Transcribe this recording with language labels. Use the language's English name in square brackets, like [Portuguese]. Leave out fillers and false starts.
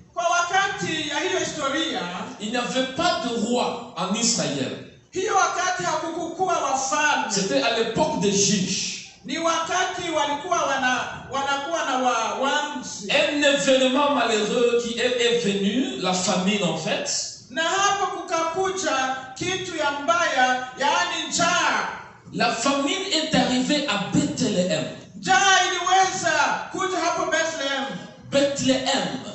[Swahili] kwa wakati ya hiyo historia, [French] il n'y avait pas de roi en Israël. [Swahili] Hiyo wakati hakukuwa wafalme. [French] C'était à l'époque des juges. [Swahili] Ni wakati walikuwa wanakuwa na wamsi. [French] Un événement malheureux qui est venu, la famine en fait. [Swahili] Na hapo kukakuja kitu ya mbaya, yaani njaa. [French] La famine est arrivée à Bethléem. [Swahili] Njaa iliweza kuja hapo Bethlehem. [French] Bethléem.